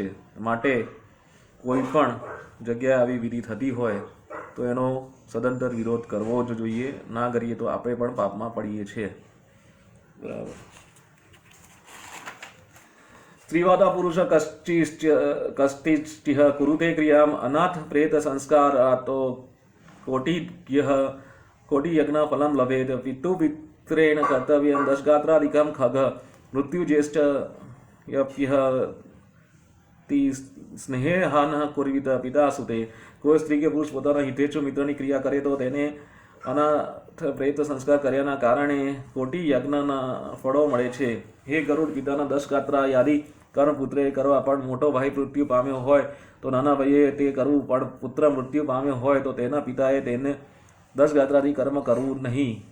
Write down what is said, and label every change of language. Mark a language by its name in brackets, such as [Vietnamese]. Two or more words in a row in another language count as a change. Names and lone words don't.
[Gujarati] માટે કોઈ પણ જગ્યાએ આવી વિધિ થતી હોય તો એનો સદંતર વિરોધ કરવો જ જોઈએ. ના કરીએ તો આપણે પણ પાપમાં પડીએ છીએ. બરાબર. [Sanskrit] स्त्रीवादा पुरुष कष्टिष्टि कुरुते क्रियाम अनाथ प्रेत संस्कार तो कोटिग्य कोटि यज्ञ फलम लभेत पितु पित्रेण कर्तव्यम दशगात्रादिकम खग मृत्यु ज्येष्ठ यप्यः ती स्नेहान कुर्वित पिता सुते. [Gujarati] કોઈ સ્ત્રી કે પુરુષ પોતાના હિતેચ્છુ મિત્રની ક્રિયા કરે તો તેને અનાથ પ્રેત સંસ્કાર કર્યાના કારણે કોટી યજ્ઞના ફળો મળે છે. હે ગરુડ, પિતાના 10 ગાત્રા યાદી કર્મ પુત્રે કરવા, પણ મોટો ભાઈ મૃત્યુ પામ્યો હોય તો નાના ભાઈએ તે કરવું, પણ પુત્ર મૃત્યુ પામ્યો હોય તો તેના પિતાએ તેને 10 ગાત્રાથી કર્મ કરવું નહીં.